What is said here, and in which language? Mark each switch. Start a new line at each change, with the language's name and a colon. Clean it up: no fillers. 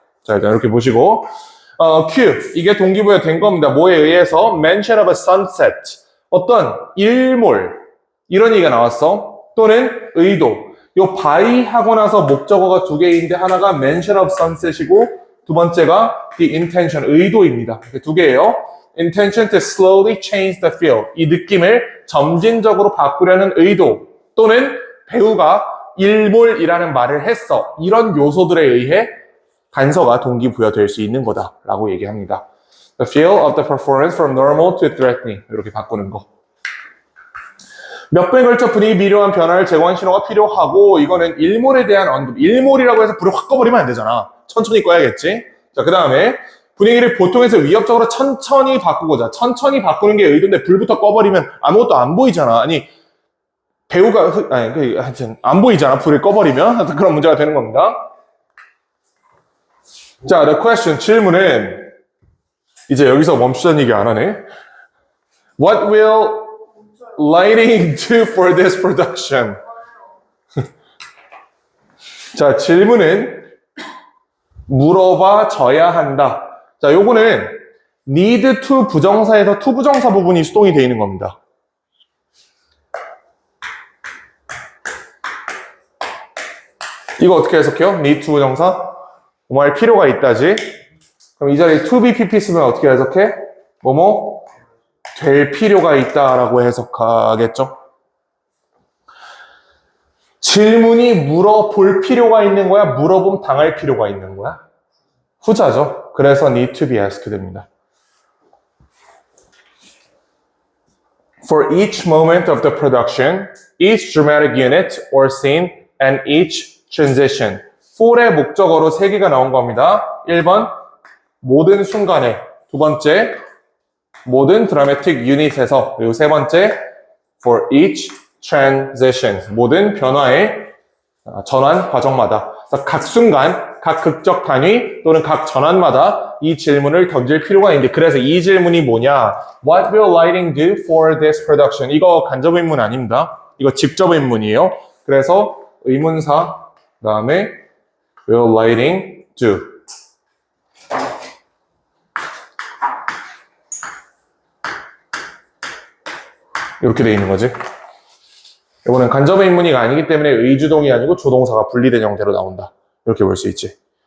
Korean: 자, 일단 이렇게 보시고 Q, 이게 동기부여된 겁니다. 뭐에 의해서?
English: mention of a sunset,
Korean: 어떤 일몰, 이런 얘기가 나왔어. 또는 의도. 요 by 하고 나서 목적어가 두 개인데 하나가
English: mention of sunset
Korean: 이고 두 번째가
English: the intention,
Korean: 의도입니다. 두 개예요.
English: intention to slowly change the feel.
Korean: 이 느낌을 점진적으로 바꾸려는 의도. 또는 배우가 일몰이라는 말을 했어. 이런 요소들에 의해 단서가 동기부여될 수 있는 거다라고 얘기합니다.
English: The feel of the performance from normal to threatening.
Korean: 이렇게 바꾸는 거. 몇 번에 걸쳐 분위기 미묘한 변화를 제공한 신호가 필요하고, 이거는 일몰에 대한 언급. 일몰이라고 해서 불을 확 꺼버리면 안 되잖아. 천천히 꺼야겠지. 자, 그 다음에 분위기를 보통에서 위협적으로 천천히 바꾸고자. 천천히 바꾸는 게 의도인데 불부터 꺼버리면 아무것도 안 보이잖아. 아니, 배우가 하여튼 안 보이잖아. 불을 꺼버리면. 그런 문제가 되는 겁니다. 자,
English: the question,
Korean: 질문은 이제 여기서 멈추자는 얘기 안 하네.
English: What will lighting do for this production?
Korean: 자, 질문은 물어봐 줘야 한다. 자, 요거는 need to 부정사에서 to 부정사 부분이 수동이 되어 있는 겁니다. 이거 어떻게 해석해요? need to 부정사? 뭐할 필요가 있다지. 그럼 이 자리에 to be pp 쓰면 어떻게 해석해? 뭐뭐 될 필요가 있다라고 해석하겠죠. 질문이 물어볼 필요가 있는 거야? 물어봄 당할 필요가 있는 거야? 후자죠. 그래서
English: need to be asked
Korean: 됩니다.
English: For each moment of the production, each dramatic unit or scene, and each transition.
Korean: for의 목적어로 3개가 나온 겁니다. 1번, 모든 순간에. 2번째, 모든 드라마틱 유닛에서. 그리고 3번째,
English: for each transition.
Korean: 모든 변화의 전환 과정마다. 그래서 각 순간, 각 극적 단위 또는 각 전환마다 이 질문을 던질 필요가 있는데, 그래서 이 질문이 뭐냐?
English: What will lighting do for this production?
Korean: 이거 간접 의문 아닙니다. 이거 직접 의문이에요. 그래서 의문사, 그 다음에
English: will lighting do?
Korean: 이렇게 돼 있는 거지. 이거는 간접 의문이가 아니기 때문에 의주동이 아니고 조동사가 분리된 형태로 나온다. 이렇게 볼 수 있지.